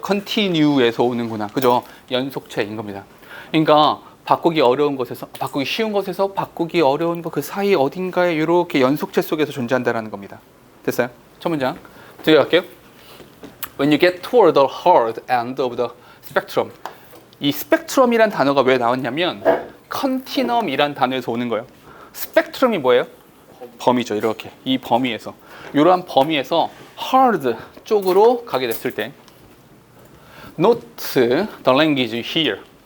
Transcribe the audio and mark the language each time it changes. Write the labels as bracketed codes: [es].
[ko] continue에서 오는구나. 그죠? 연속체인 겁니다. 그러니까 바꾸기 어려운 것에서 바꾸기 쉬운 것에서 바꾸기 어려운 것 그 사이 어딘가에 이렇게 연속체 속에서 존재한다라는 겁니다. 됐어요? 첫 문장 들어갈게요. [en] When you get toward the hard end of the spectrum. [ko] 이 스펙트럼이란 단어가 왜 나왔냐면 컨티넘이란 단어에서 오는 거예요. 스펙트럼이 뭐예요? 범위죠. 이렇게 이 범위에서 이러한 범위에서 hard 쪽으로 가게 됐을 때 [en] Note the language you hear.